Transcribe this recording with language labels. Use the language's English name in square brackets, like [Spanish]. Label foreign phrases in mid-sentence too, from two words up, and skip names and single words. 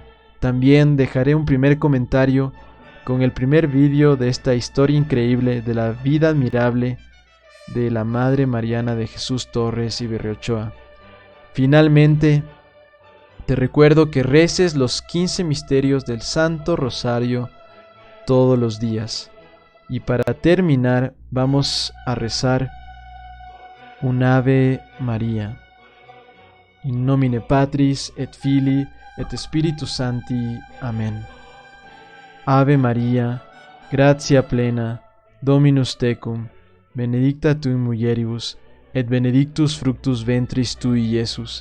[Spanish] También dejaré un primer comentario con el primer vídeo de esta historia increíble de la vida admirable de la Madre Mariana de Jesús Torres y Berriochoa. Finalmente, te recuerdo que reces los 15 misterios del Santo Rosario todos los días. Y para terminar, vamos a rezar un Ave María. [Latin] In nomine Patris et Filii et Spiritus Sancti. [Spanish] Amén. [Latin] Ave María, gratia plena, Dominus tecum, benedicta tu in mulieribus, et benedictus fructus ventris tui, Iesus.